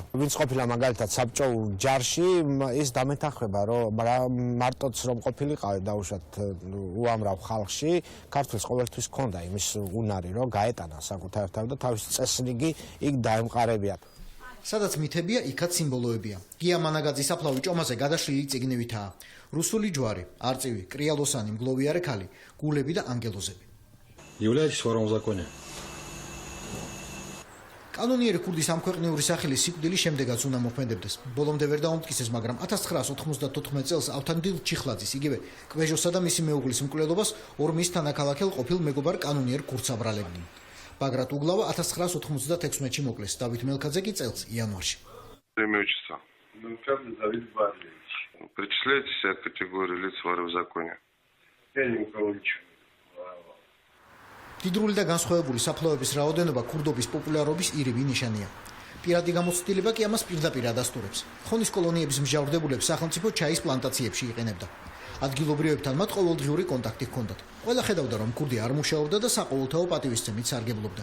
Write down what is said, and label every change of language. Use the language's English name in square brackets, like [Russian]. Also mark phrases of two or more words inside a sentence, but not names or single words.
[Georgian] ვინც ყოფილა მაგალითად საბჭოურ ჯარში, ის დამეთანხმება, რომ მარტოც რომ ყოფილიყავი დაუშვათ უამრავ ხალხში, ქართულს ყოველთვის ჰქონდა იმის უნარი, რომ გაეტანა საკუთარ თავი და თავის წესრიგი იქ დაემყარებია. სადაც მითებია, იქაც სიმბოლოებია. გია მანაგაძის საფლავი ჭომაზე გადაშლილი წიგნებითაა. რუსული ჯვარი, არწივი, კრიალოსანი, მგლოვიარე ქალი, გულები და ანგელოზები. [Russian] Являетесь вором в законе. [Georgian] კანონიერი ქურდის ამ ქვეყნიური სახელის სიკვდილი შემდეგაც უნდა მოქმედებდეს. ბოლომდე ვერ დაუმტკიცეს, მაგრამ 1994 წელს ავთანდილ ჩიხლაძის, იგივე კვეჟოსა და მისი მეუღლის მკვლელობას ორ მის თანაქალაქელ ყოფილ მეგობარ კანონიერ ქურდს აბრალებდნენ. ბაგრატ უგლავა 1996-ში მოკლეს, დავით მელქაძე კი წელს იანვარში. [Russian] Причисляйте себя к категории лиц воров в законе. Я ни у кого ничего. [Georgian] დიდრული და განსხვავებული საფლავების რაოდენობა ქურდობის პოპულარობის ირიბი ნიშანია. პირადი გამოცდილება კი ამას პირდაპირ ადასტურებს. ხონის კოლონიების მსჯავრდებულებს სახელმწიფო ჩაის პლანტაციებში იყენებდა. ადგილობრივებთან მათ ყოველდღიური კონტაქტი ჰქონდათ. ყველა ხედავდა, რომ ქურდი არ მუშაობდა და საყოველთაო პატივისცემით სარგებლობდა.